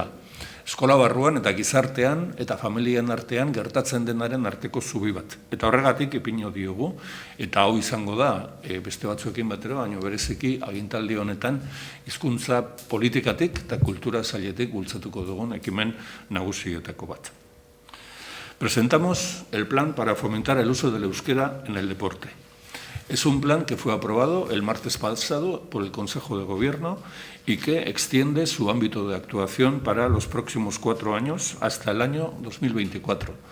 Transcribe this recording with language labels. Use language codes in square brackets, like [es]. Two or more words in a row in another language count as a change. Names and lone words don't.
[eu] Eskola barruan eta gizartean eta familien artean gertatzen denaren arteko zubi bat. Eta horregatik ipino diogu, eta hau izango da beste batzuekin batera, baina bereziki agintaldi honetan hizkuntza politikatik eta kultura sailetik bultzatuko dugun ekimen nagusietako bat. [es] Presentamos el plan para fomentar el uso del euskera en el deporte. Es un plan que fue aprobado el martes pasado por el Consejo de Gobierno y que extiende su ámbito de actuación para los próximos 4 años hasta el año 2024.